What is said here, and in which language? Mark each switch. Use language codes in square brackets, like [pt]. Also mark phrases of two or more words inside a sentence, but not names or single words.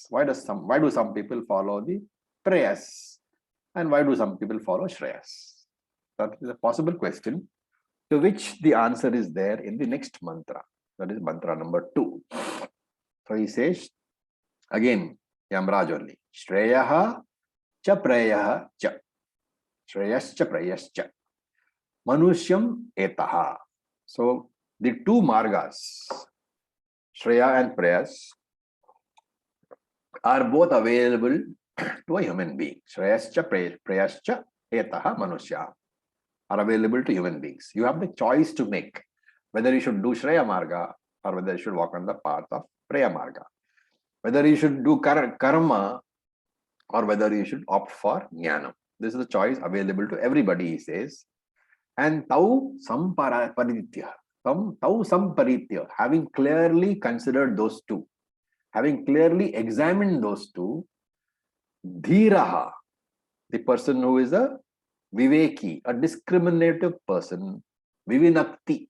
[en] Why do some people follow the prayas? And why do some people follow shreyas? That is a possible question, to which the answer is there in the next mantra. That is mantra number 2. So he says, again, Yamraj only. [sa] श्रेयः च प्रेयः च. श्रेयश्च प्रेयश्च। मनुष्यम् एतः. [en] So the two margas, Shreya and prayas, are both available to a human being. [sa] श्रेयश्च प्रेयश्च एतः मनुष्य [en] are available to human beings. You have the choice to make whether you should do [sa] श्रेय मार्ग [en] or whether you should walk on the path of [sa] प्रेय मार्ग. [en] Whether you should do karma or whether you should opt for jnana. This is the choice available to everybody, he says. And [sa] तौ सम्परीत्य, [en] having clearly considered those two, having clearly examined those two, dhiraha, the person who is a viveki, a discriminative person, vivinakti.